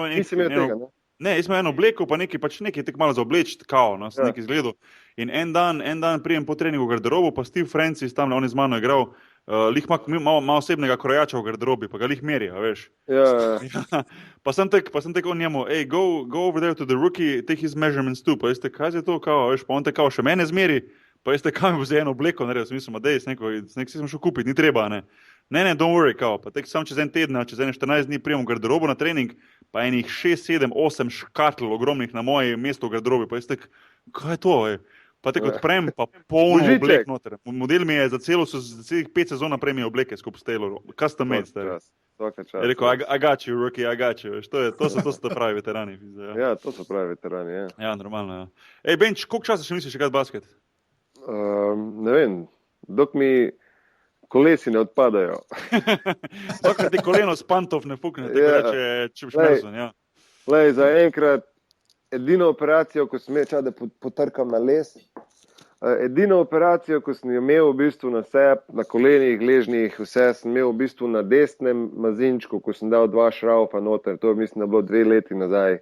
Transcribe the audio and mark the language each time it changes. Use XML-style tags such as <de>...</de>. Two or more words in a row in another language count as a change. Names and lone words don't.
<sl>Nisi imel tega, ne? Ne, jaz sem imel eno obleko, pa nekaj tek malo za obleč, kao, sem nekaj izgledal. In en dan prijem po treningu v garderobu, pa Steve Francis, tam on je z mano igral, lih ima osebnega krojača v garderobi, pa ga lih meri, veš. Ja. Pa sem tek on njemu,</sl> <en>go over there to the rookie, take his measurements too,</en> <sl>pa jaz tek, kaj je to, kao, veš, pa on tek kao še mene zmeri, pa jaz tek, kaj mi bo za eno obleko naredil, sem mislil, dej, nek si sem šel kupiti, ni treba, ne. Ne,</sl> <en>don't worry,</en> <sl>kao, pa tek sam čez en teden, čez 14 dni prijem v garderobo na trening, pa enih 6, 7, 8 škatl ogromnih na moje mesto v garderobi, pa jaz tek, kaj je to, Pa tek odprem, pa polno oblek noter. Model mi je za celih 5 sezon naprej mi je obleke skupaj s Taylorom.</sl> <en>Custom made,</en> <sl>stari. Je rekel,</sl> <en>I got you, rookie, I got you.</en> <sl>To so pravi veterani. Ja, to so pravi veterani, ja. Ja, normalno, ja. Benč, koliko časa še misliš igrati basket? Ne vem, dok mi kolesi ne odpadajo. Dokaj ti koleno s pantov ne fukne, tako reče, če boš merzen, ja. Lej, za enkrat, edino operacijo, ko sem imel čas, da potrkam na les, edino operacijo, ko sem imel v bistvu na sebi, na kolenih, gležnih, vse sem imel v bistvu na desnem mazinčku, ko sem dal 2 šraufa noter, to mislim, da bilo 2 leti nazaj.</sl>